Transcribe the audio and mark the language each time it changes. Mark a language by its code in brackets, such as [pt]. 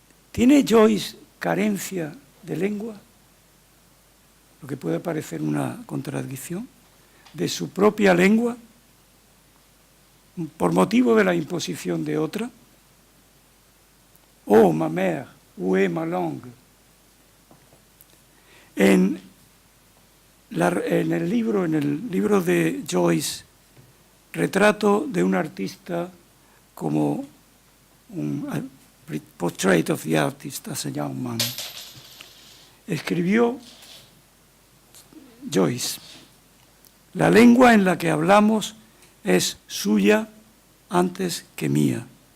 [es] ¿Tiene Joyce carencia de lengua? Lo que puede parecer una contradicción. ¿De su propia lengua? ¿Por motivo de la imposición de otra? [fr] Oh, ma mère, où est ma langue? [es] En el libro de Joyce, Retrato de un artista como un Portrait of the Artist as a Young Man, escribió Joyce: la lengua en la que hablamos es suya antes que mía.